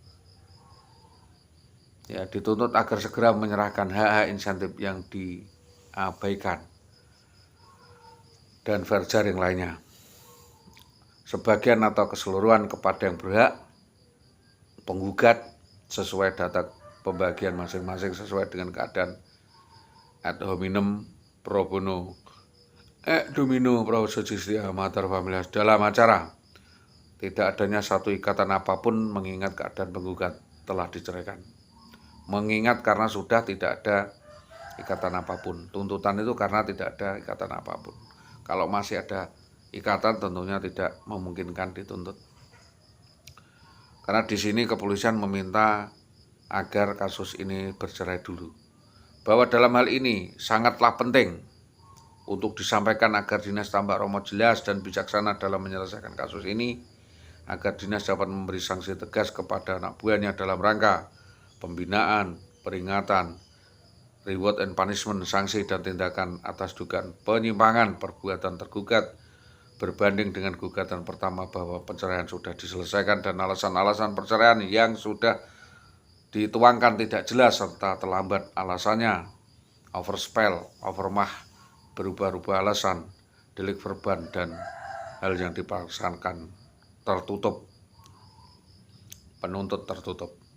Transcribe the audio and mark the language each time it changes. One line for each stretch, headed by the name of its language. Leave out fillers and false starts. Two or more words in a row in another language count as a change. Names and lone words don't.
Indonesian: menyerahkan hak-hak insentif yang diabaikan dan
English: fair sharing
Indonesian: lainnya, sebagian atau keseluruhan kepada yang berhak, penggugat sesuai data pembagian masing-masing sesuai dengan keadaan
Latin: ad hominem pro bono domino pro justia mater familias
Indonesian: dalam acara tidak adanya satu ikatan apapun mengingat keadaan penggugat telah diceraikan. Mengingat karena sudah tidak ada ikatan apapun. Tuntutan itu karena tidak ada ikatan apapun. Kalau masih ada ikatan tentunya tidak memungkinkan dituntut. Karena di sini kepolisian meminta agar kasus ini bercerai dulu. Bahwa dalam hal ini sangatlah penting untuk disampaikan agar Dinas Tambak Romo jelas dan bijaksana dalam menyelesaikan kasus ini, agar dinas dapat memberi sanksi tegas kepada anak buahnya dalam rangka pembinaan, peringatan,
English: reward and punishment,
Indonesian: sanksi dan tindakan atas dugaan penyimpangan perbuatan tergugat berbanding dengan gugatan pertama bahwa perceraian sudah diselesaikan dan alasan-alasan perceraian yang sudah dituangkan tidak jelas serta terlambat alasannya, overspell, overmah, berubah-ubah alasan, delik verban dan hal yang dipaksakan tertutup, penuntut tertutup.